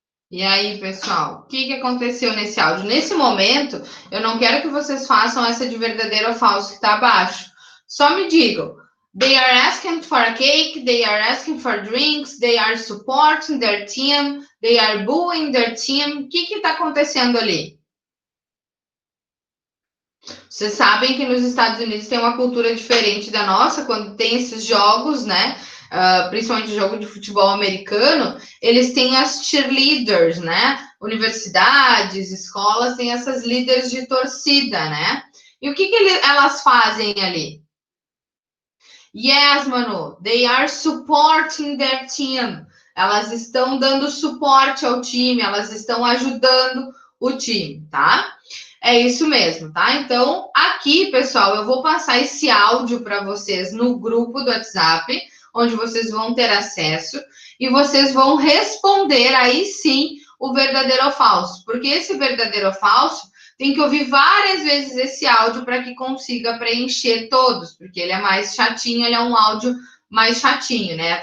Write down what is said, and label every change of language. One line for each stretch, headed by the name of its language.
Portuguese: E aí, pessoal, o que aconteceu nesse áudio? Nesse momento, eu não quero que vocês façam essa de verdadeiro ou falso que está abaixo. Só me digam.
English: They are asking for a cake, they are asking for drinks, they are supporting their team, they are booing their team.
Portuguese: O que está acontecendo ali? Vocês sabem que nos Estados Unidos tem uma cultura diferente da nossa, quando tem esses jogos, né? Principalmente jogo de futebol americano, eles têm as cheerleaders, né? Universidades, escolas têm essas líderes de torcida, né? E o que elas fazem ali?
English: Yes, Manu, they are supporting their team.
Portuguese: Elas estão dando suporte ao time, elas estão ajudando o time, tá? É isso mesmo, tá? Então, aqui, pessoal, eu vou passar esse áudio para vocês no grupo do WhatsApp, onde vocês vão ter acesso, e vocês vão responder aí sim o verdadeiro ou falso, porque esse verdadeiro ou falso tem que ouvir várias vezes esse áudio para que consiga preencher todos, porque ele é mais chatinho, ele é um áudio mais chatinho, né?